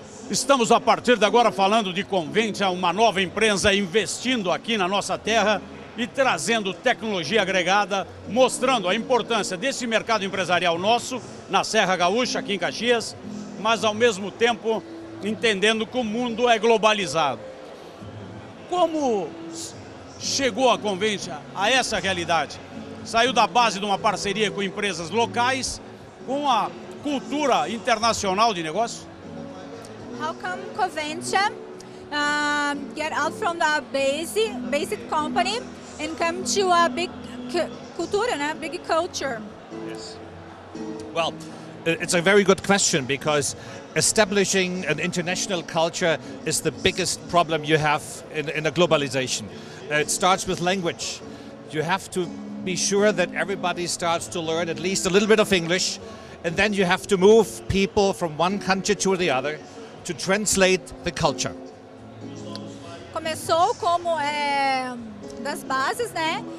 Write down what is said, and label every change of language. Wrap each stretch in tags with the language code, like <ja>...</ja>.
<pt>Estamos a partir de agora falando de Conventia, uma nova empresa investindo aqui na nossa terra e trazendo tecnologia agregada, mostrando a importância desse mercado empresarial nosso, na Serra Gaúcha, aqui em Caxias, mas ao mesmo tempo entendendo que o mundo é globalizado. Como chegou a Conventia a essa realidade? Saiu da base de uma parceria com empresas locais, com a cultura internacional de negócio?</pt> <en>How come Conventia get out from the basic company and come to a big culture, né? Big culture? Yes. Well, it's a very good question because establishing an international culture is the biggest problem you have in a globalization. It starts with language. You have to be sure that everybody starts to learn at least a little bit of English, and then you have to move people from one country to the other to translate the culture.</en> <pt>Começou como das bases, né?</pt>